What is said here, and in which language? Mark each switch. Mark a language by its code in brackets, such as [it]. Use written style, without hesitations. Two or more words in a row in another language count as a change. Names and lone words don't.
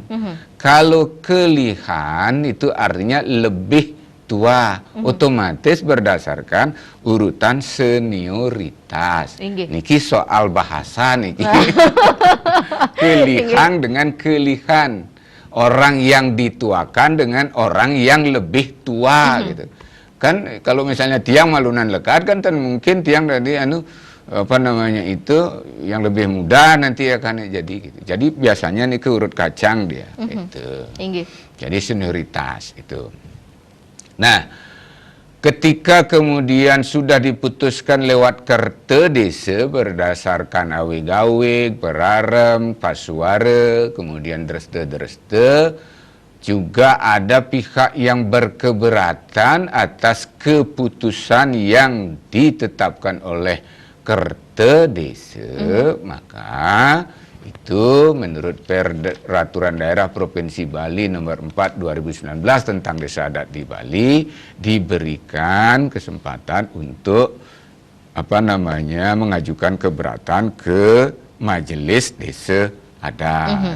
[id] Kalau kelihan itu artinya lebih tua, otomatis berdasarkan urutan senioritas. Niki soal bahasa niki. Kelihang dengan kelihan. Orang yang dituakan dengan orang yang lebih tua gitu. Kan kalau misalnya [ban] tiang malunan lekat [id] kan mungkin tiang dari yang lebih mudah nanti akan jadi gitu. Jadi biasanya nih ke urut kacang dia itu. Jadi senioritas itu. Nah, ketika kemudian sudah diputuskan lewat kerte desa berdasarkan awig-awig, berarem, pasuara, kemudian dreste-dreste, juga ada pihak yang berkeberatan atas keputusan yang ditetapkan oleh kerte desa, maka itu menurut Peraturan Daerah Provinsi Bali nomor 4 2019 tentang desa adat di Bali diberikan kesempatan untuk mengajukan keberatan ke Majelis Desa Adat.